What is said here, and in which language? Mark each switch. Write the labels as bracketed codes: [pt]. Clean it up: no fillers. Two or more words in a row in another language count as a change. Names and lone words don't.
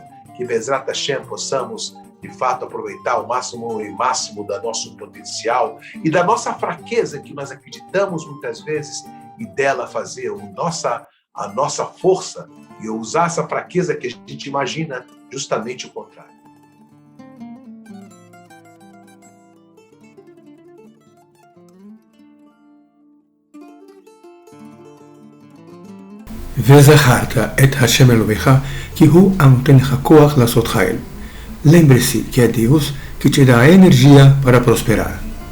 [pt] Que [he] בעזרת השם [pt] possamos, de fato, aproveitar o máximo e máximo do nosso potencial e da nossa fraqueza que nós acreditamos muitas vezes e dela fazer a nossa força e usar essa fraqueza que a gente imagina justamente o contrário. [he] וזכרת את השם אלוהיך, כי הוא הנותן לך כוח לעשות חיל. [pt] Lembre-se que é Deus que te dá a energia para prosperar.